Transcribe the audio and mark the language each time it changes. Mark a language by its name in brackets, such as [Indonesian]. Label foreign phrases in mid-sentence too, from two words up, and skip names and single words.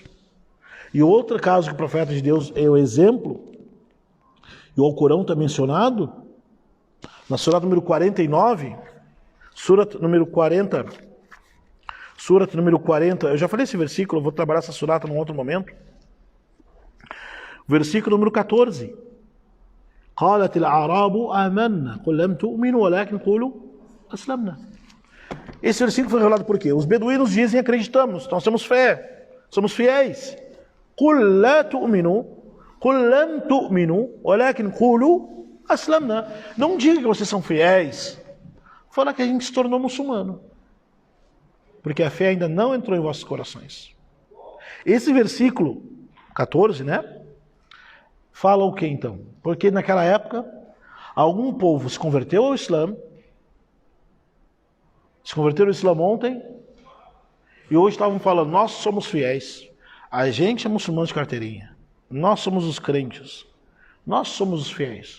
[Portuguese] E outro caso que o profeta de Deus é o exemplo, e o Alcorão está mencionado, na Surah número 49, Surah número 40, eu já falei esse versículo, eu vou trabalhar essa Surah num outro momento. Versículo número 14. [Arabic] قالت الأعراب آمنا قل لم تؤمنوا ولكن قولوا أسلمنا. [Portuguese] Esse versículo foi revelado por quê? Os beduínos dizem acreditamos, nós temos fé, somos fiéis. [Arabic] قل لا تؤمنوا قل لم تؤمنوا ولكن قولوا أسلمنا. [Portuguese] Não diga que vocês são fiéis, fala que a gente se tornou muçulmano, porque a fé ainda não entrou em vossos corações. Esse versículo 14, né? Fala o que então? Porque naquela época, algum povo se converteu ao Islã, se converteram ao Islã ontem, e hoje estavam falando, nós somos fiéis, a gente é muçulmano de carteirinha, nós somos os crentes, nós somos os fiéis.